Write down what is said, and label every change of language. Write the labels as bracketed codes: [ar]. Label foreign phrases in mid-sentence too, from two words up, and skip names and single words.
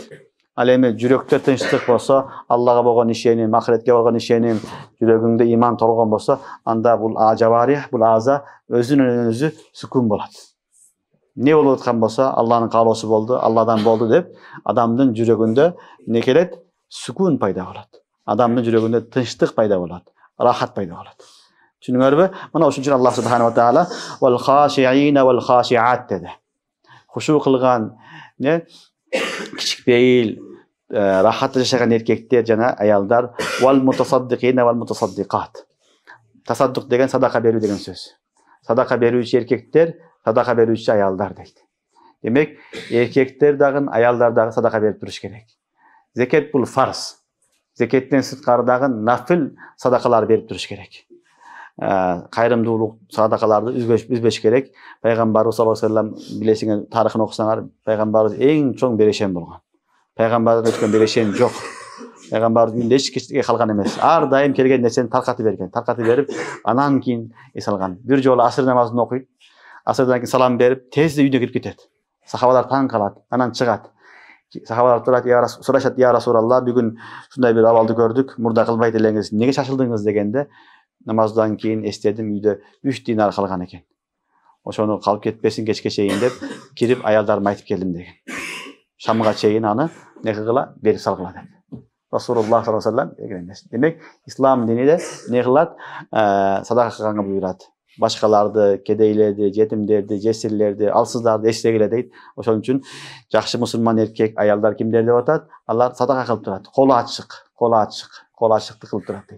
[ky] Ал эми жүрөктө тынчтык болсо, Аллага болгон ишеним, ахиретке болгон ишеним, жүрөгүңдө иман толгон болсо, анда бул ажавари, бул аза өзүнөн өзү сүкун болот. Не болуп аткан болсо, Алланын каалоосу болду, Алладан болду деп, адамдын жүрөгүндө эмне келет? Сүкун пайда болот. Адамдын жүрөгүндө тынчтык пайда болот, рахат пайда болот. Түшүнүңөрбү? Мына ошон үчүн Аллах [ar] سبحانه وتعالى والخاشعين والخاشعات [ky] деди. Хушу кылган, не? Кичикпейил, рахатты жашаган эркектер жана аялдар [ar] والمتصدقين والمتصدقات. [ky] Тасаддук деген садака берүү деген сөз. Садака берүүчү эркектер, садака берүүчү аялдар дейт. Демек, эркектер дагы, аялдар дагы садака берип туруш керек. Зекет бул фарз. Зекеттен сырткары дагы нафил садакалар берип туруш керек. Кайрымдуулук садакаларды үзбөш керек. Пайгамбарыбыз [ar] صلى الله عليه وسلم [ky] билесиңер, тарыхын окусаңар, пайгамбарыбыз эң чоң берешен болгон. Пайгамбардан өткөн берешен жок. Пайгамбардын үйүндө эч кичке калган эмес. Ар дайым келген нерсени таркатып берген. Таркатып берип, анан кийин эс алган. Бир жолу асыр намазын окуйт. Асырдан кийин салам берип, тезде үйүнө кирип кетет. Сахабалар таң калат, анан чыгат. Сахабалар турат, сурашат: [ar] "يا رسول الله, [ky] бүгүн ушундай бир абалды көрдүк, мурда кылбайт элеңиз. Неге шашылдыңыз?" дегенде, намаздан кийин эстедим, үйдө 3 динар калган экен. Ошону калып кетпесин кечке чейин деп, кирип аялдарыма айтып келдим деген. Шамга чейин аны не кыла берип салгыла деп. Расулуллах [ar] صلى الله عليه وسلم [ky] демек, ислам диниде не кылат? Садака кылганга буйрат. Башкаларды, кедейлерди, жетимдерди, жесирлерди, алсыздарды эстегиле дейт. Ошон үчүн жакшы мусулман эркек, аялдар кимдер деп атат? Алар садака кылып турат. Колу ачык кылып турат дейт.